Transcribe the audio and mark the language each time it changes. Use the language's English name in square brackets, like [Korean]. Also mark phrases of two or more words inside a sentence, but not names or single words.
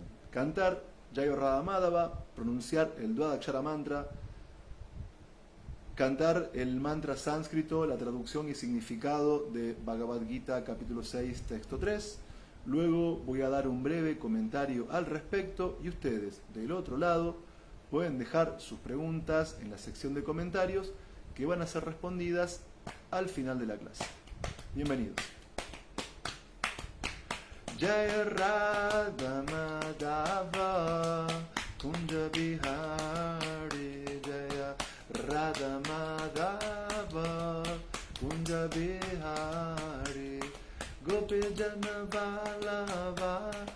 [Spanish] Cantar Jayo Radha Madhava, pronunciar el Dwadakshara Mantra, cantar el mantra sánscrito, la traducción y significado de Bhagavad Gita capítulo 6, texto 3. Luego voy a dar un breve comentario al respecto y ustedes, del otro lado, pueden dejar sus preguntas en la sección de comentarios que van a ser respondidas al final de la clase. Bienvenidos. [Sanskrit] जय राधा माधव कुञ्ज बिहारी जय राधा माधव कुञ्ज बिहारी गोपी जन वल्लभ